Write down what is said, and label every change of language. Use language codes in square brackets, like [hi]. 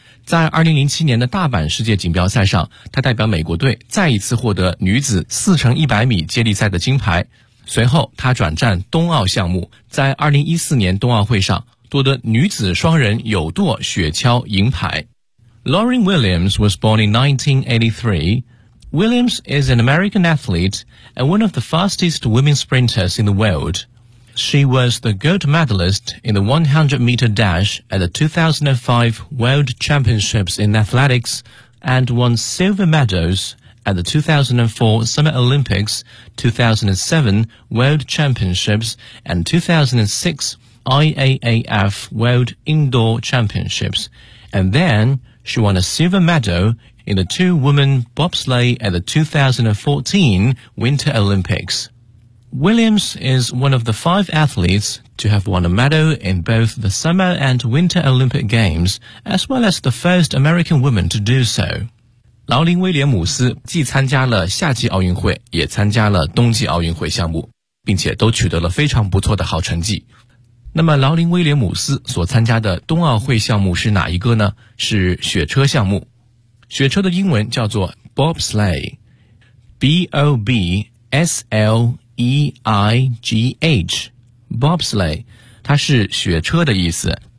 [zh] 在2007年的大阪世界锦标赛上，他代表美国队再一次获得女子4乘100米接力赛的金牌。随后他转战冬奥项目，在2014年冬奥会上夺得女子双人有舵雪橇银牌。 [en] Lauren Williams was born in 1983. Williams is an American athlete and one of the fastest women sprinters in the world. She was the gold medalist in the 100 meter dash at the 2005 World Championships in Athletics and won silver medals at the 2004 Summer Olympics, 2007 World Championships and 2006IAAF World Indoor Championships, and then she won a silver medal in the two-woman bobsleigh at the 2014 Winter Olympics. Williams is one of the five athletes to have won a medal in both the Summer and Winter Olympic Games, as well as the first American woman to do so. [zh] 劳林·威廉姆斯既参加了夏季奥运会，也参加了冬季奥运会项目，并且都取得了非常不错的好成绩。那么劳林·威廉姆斯所参加的冬奥会项目是哪一个呢？是雪车项目。雪车的英文叫做 bobsleigh， B-O-B-S-L-E-I-G-H， bobsleigh， 它是雪车的意思。